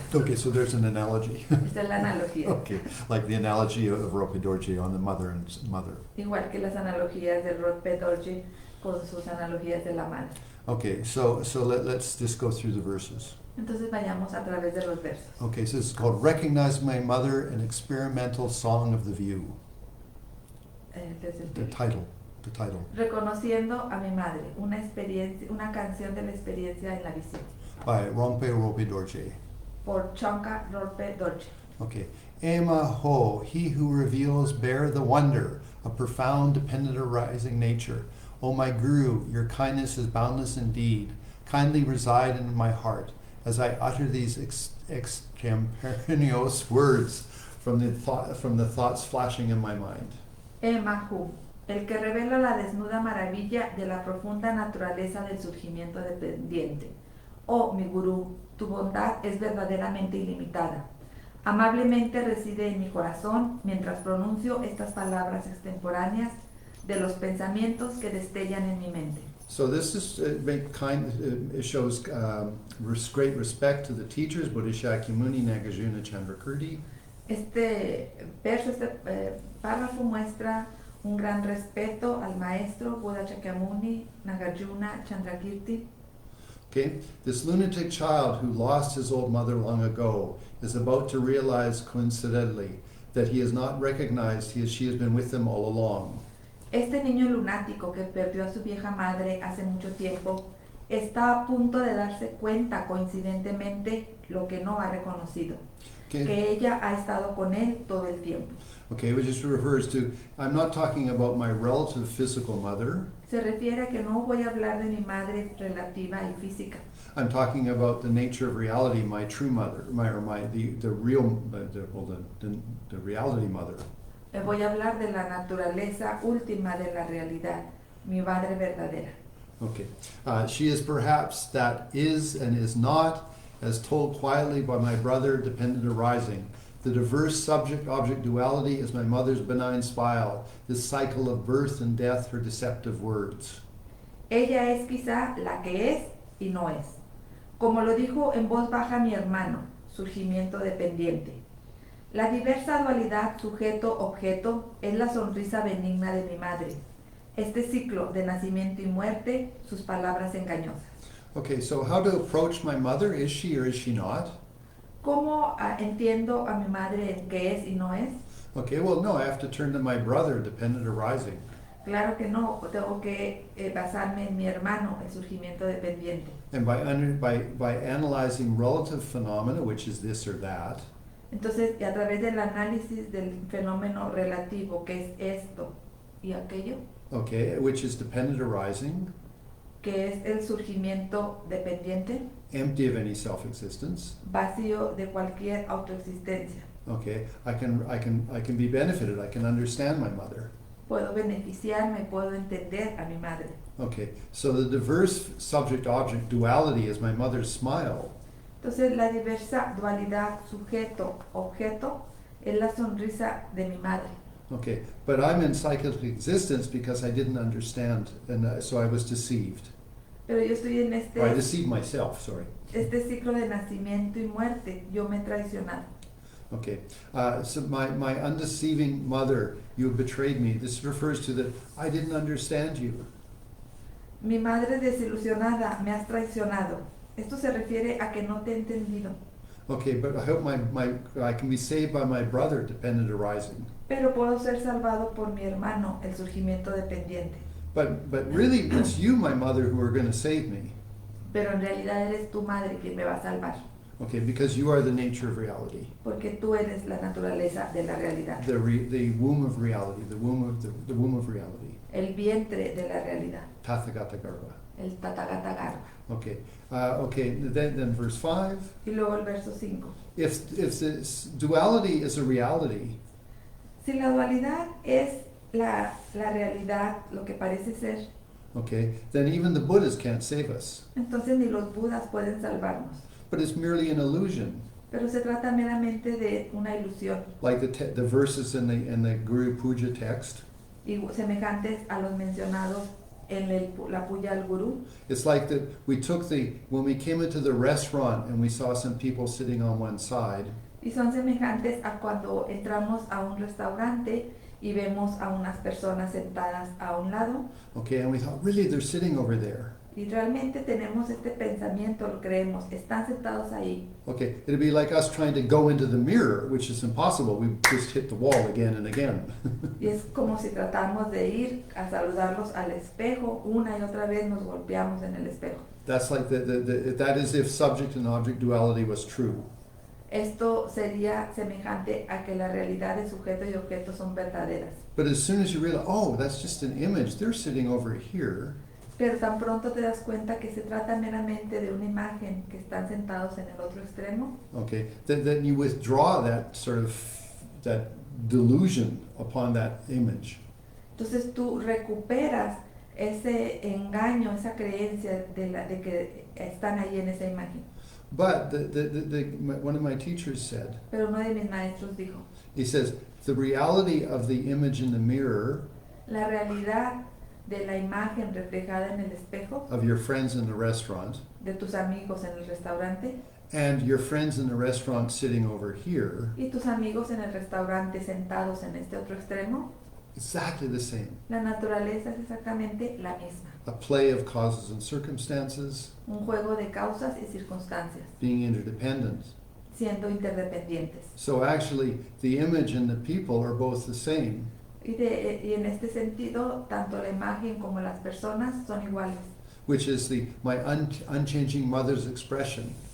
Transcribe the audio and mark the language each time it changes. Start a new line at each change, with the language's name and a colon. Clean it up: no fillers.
English: Okay, so there's an analogy.
Spanish: Esta es la analogía.
English: Okay, like the analogy of Rolpe Dorje on the mother and mother.
Spanish: Igual que las analogías del Rolpe Dorje con sus analogías de la madre.
English: Okay, so let's just go through the verses.
Spanish: Entonces vayamos a través de los versos.
English: Okay, so this is called Recognize My Mother, an Experimental Song of the View.
Spanish: Desde el
English: The title.
Spanish: Reconociendo a mi madre, una canción de la experiencia en la visión.
English: By Rolpe Dorje.
Spanish: Por Changya Rolpe Dorje.
English: Okay. Ema ho, he who reveals bear the wonder, a profound dependent arising nature. O my Guru, your kindness is boundless indeed. Kindly reside in my heart as I utter these extemporaneous words from the thoughts flashing in my mind.
Spanish: Emahu, el que revela la desnuda maravilla de la profunda naturaleza del surgimiento dependiente. Oh, mi Gurú, tu bondad es verdaderamente ilimitada. Amablemente reside en mi corazón mientras pronuncio estas palabras extemporáneas de los pensamientos que destellan en mi mente.
English: So this is it shows great respect to the teachers, Buddha Shakyamuni, Nagarjuna, Chandrakirti.
Spanish: Este párrafo muestra un gran respeto al maestro Buddha Shakyamuni, Nagarjuna, Chandrakirti.
English: Okay, this lunatic child who lost his old mother long ago is about to realize coincidentally that he has not recognized she has been with him all along.
Spanish: Este niño lunático que perdió a su vieja madre hace mucho tiempo está a punto de darse cuenta coincidentemente lo que no ha reconocido,
English: Okay.
Spanish: que ella ha estado con él todo el tiempo.
English: Okay, which just refers to, I'm not talking about my relative physical mother.
Spanish: Se refiere a que no voy a hablar de mi madre relativa y física.
English: I'm talking about the nature of reality, my true mother, the reality mother.
Spanish: Voy a hablar de la naturaleza última de la realidad, mi madre verdadera.
English: Okay, she is perhaps that is and is not, as told quietly by my brother, dependent arising. The diverse subject-object duality is my mother's benign spile, this cycle of birth and death, her deceptive words.
Spanish: Ella es quizá la que es y no es. Como lo dijo en voz baja mi hermano, surgimiento dependiente. La diversa dualidad sujeto-objeto es la sonrisa benigna de mi madre. Este ciclo de nacimiento y muerte, sus palabras engañosas.
English: Okay, so how to approach my mother? Is she or is she not?
Spanish: ¿Cómo entiendo a mi madre en qué es y no es?
English: Okay, well, no, I have to turn to my brother, dependent arising.
Spanish: Claro que no, tengo que basarme en mi hermano, el surgimiento dependiente.
English: And by analyzing relative phenomena, which is this or that,
Spanish: Entonces, a través del análisis del fenómeno relativo, que es esto y aquello,
English: okay, which is dependent arising,
Spanish: que es el surgimiento dependiente,
English: empty of any self-existence,
Spanish: vacío de cualquier autoexistencia.
English: okay, I can be benefited, I can understand my mother.
Spanish: Puedo beneficiarme, puedo entender a mi madre.
English: Okay, so the diverse subject-object duality is my mother's smile.
Spanish: Entonces, la diversa dualidad sujeto-objeto es la sonrisa de mi madre.
English: Okay, but I'm in cyclic existence because I didn't understand, and so I was deceived.
Spanish: Pero yo estoy en
English: Or I deceived myself, sorry.
Spanish: este ciclo de nacimiento y muerte. Yo me he traicionado.
English: Okay, so my undeceiving mother, you have betrayed me. This refers to that I didn't understand you.
Spanish: Mi madre desilusionada, me has traicionado. Esto se refiere a que no te he entendido.
English: Okay, but I hope I can be saved by my brother, dependent arising.
Spanish: Pero puedo ser salvado por mi hermano, el surgimiento dependiente.
English: But really, it's you, my mother, who are going to save me.
Spanish: Pero en realidad eres tu madre quien me va a salvar.
English: Okay, because you are the nature of reality.
Spanish: Porque tú eres la naturaleza de la realidad.
English: The womb of reality, the womb of reality.
Spanish: El vientre de la realidad.
Sanskrit: Tathagata Garba.
Spanish: El Tathagata Garba.
English: Okay, then verse 5.
Spanish: Y luego el verso 5.
English: If this duality is a reality,
Spanish: Si la dualidad es la realidad, lo que parece ser,
English: okay, then even the Buddhas can't save us.
Spanish: entonces ni los budas pueden salvarnos.
English: But it's merely an illusion,
Spanish: Pero se trata meramente de una ilusión,
English: like the verses in the Guru Puja text.
Spanish: y semejantes a los mencionados en la puya al gurú.
English: It's like that when we came into the restaurant and we saw some people sitting on one side,
Spanish: Y son semejantes a cuando entramos a un restaurante y vemos a unas personas sentadas a un lado,
English: okay, and we thought, really, they're sitting over there.
Spanish: y realmente tenemos este pensamiento, lo creemos, están sentados ahí.
English: Okay, it'd be like us trying to go into the mirror, which is impossible. We just hit the wall again and again.
Spanish: Y es como si tratamos de ir a saludarlos al espejo, una y otra vez nos golpeamos en el espejo.
English: That's like that is if subject and object duality was true.
Spanish: Esto sería semejante a que la realidad de sujeto y objeto son verdaderas.
English: But as soon as you realize, oh, that's just an image, they're sitting over here,
Spanish: Pero tan pronto te das cuenta que se trata meramente de una imagen, que están sentados en el otro extremo,
English: okay, then you withdraw that delusion upon that image.
Spanish: entonces tú recuperas ese engaño, esa creencia de que están ahí en esa imagen.
English: But one of my teachers said,
Spanish: Pero uno de mis maestros dijo,
English: he says, the reality of the image in the mirror
Spanish: la realidad de la imagen reflejada en el espejo,
English: of your friends in the restaurant
Spanish: de tus amigos en el restaurante,
English: and your friends in the restaurant sitting over here,
Spanish: y tus amigos en el restaurante sentados en este otro extremo,
English: exactly the same.
Spanish: la naturaleza es exactamente la misma.
English: A play of causes and circumstances,
Spanish: Un juego de causas y circunstancias,
English: being interdependent.
Spanish: siendo interdependientes.
English: So actually, the image and the people are both the same.
Spanish: Y en este sentido, tanto la imagen como las personas son iguales,
English: Which is my unchanging mother's expression.